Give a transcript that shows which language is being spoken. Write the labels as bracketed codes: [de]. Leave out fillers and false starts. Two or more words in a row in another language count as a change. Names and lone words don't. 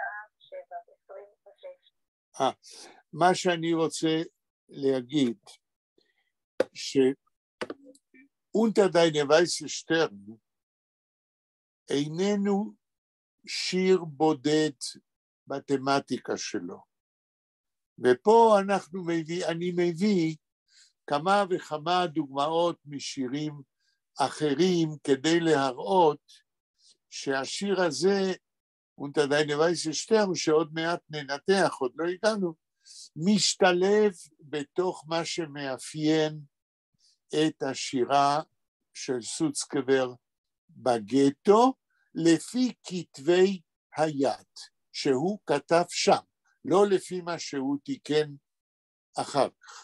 [he] מה שאני רוצה להגיד, שאונטר דיינע ווייסע שטרן איננו שיר בודד בתמטיקה שלו. ופה אני מביא כמה וכמה דוגמאות משירים אחרים כדי להראות שהשיר הזה, unter deine weiße Stern, שעוד מעט ננתח, עוד לא הגענו, משתלב בתוך מה שמאפיין את השירה של סוצקבר בגטו, לפי כתבי היד שהוא כתב שם, לא לפי מה שהוא תיקן אחר כך.